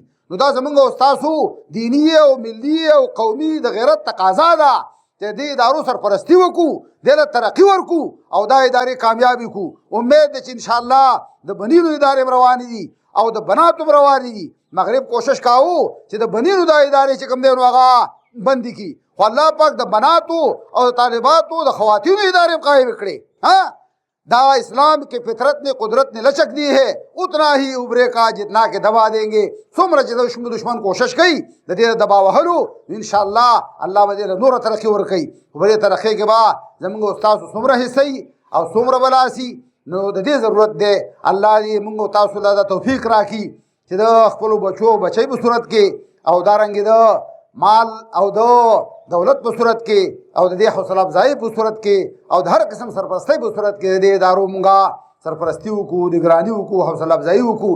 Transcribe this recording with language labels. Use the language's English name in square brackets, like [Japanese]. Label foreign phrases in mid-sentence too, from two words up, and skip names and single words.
[Pashto] نو دا زموږ او ستاسو دیني او ملي او قومي د غیرت تقاضا ده چې دې ادارو سرپرستي وکړو، دې له ترقي ورکړو او دا ادارې کامیابې کړو. امید ده چې انشاءالله د بنینو ادارې هم روانې دي او د بناتو هم روانې دي. مغرب کوشش کاوه چې د بنینو دا ادارې چې کوم دی نو هغه بندې کړي، خو الله پاک د بناتو او د طالباتو د خواتینو ادارې هم قایم کړې. [Urdu] دا اسلام کے فطرت نے قدرت نے لچک دی ہے، اتنا ہی ابھرے کا جتنا کہ دبا دیں گے. [Pashto] څومره چې دشمن کوشش کوي د دې دبا وهلو، انشاءالله الله به دې له نوره ترقي ورکوي. په دې ترقۍ کې به زموږ استاسو څومره حصه او څومره به لاسي. نو د دې ضرورت دی الله دې موږ او تاسو له دا توفیق راکړي چې د خپلو بچو بچی په صورت کې، او دارنګې د مال او د دولت په صورت کې، او د دې حوصله افزایي په صورت کې، او د هر قسم سرپرستۍ په صورت کې د دې ادارو مونږه سرپرستي وکړو، نګراني وکړو، حوصله افزایي وکړو.